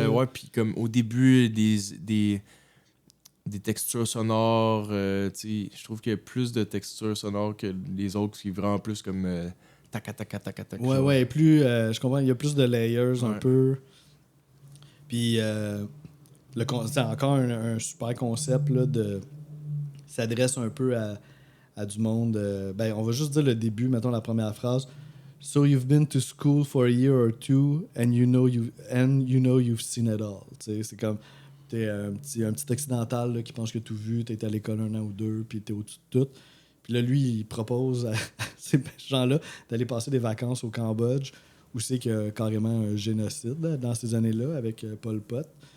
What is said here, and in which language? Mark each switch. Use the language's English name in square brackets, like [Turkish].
[French] Ouais, puis comme au début, des textures sonores, tu sais, je trouve qu'il y a plus de textures sonores que les autres qui sont vraiment plus comme tac tac tac tac. Ouais, ouais, plus, je comprends, il y a plus de layers un Ouais. peu. Puis, c'est encore un super concept là, de s'adresse un peu à du monde. Ben, on va juste dire le début, mettons la première phrase. [English] So you've been to school for a year or two and you know you've seen it all. [French] Tu sais, c'est comme t'es un petit occidental là, qui pense que tout vu, t'es à l'école 1 an ou 2, puis t'es au-dessus de tout. Puis là, lui, il propose à ces gens-là d'aller passer des vacances au Cambodge, où c'est qu'il y a carrément un génocide là, dans ces années-là avec Pol Pot.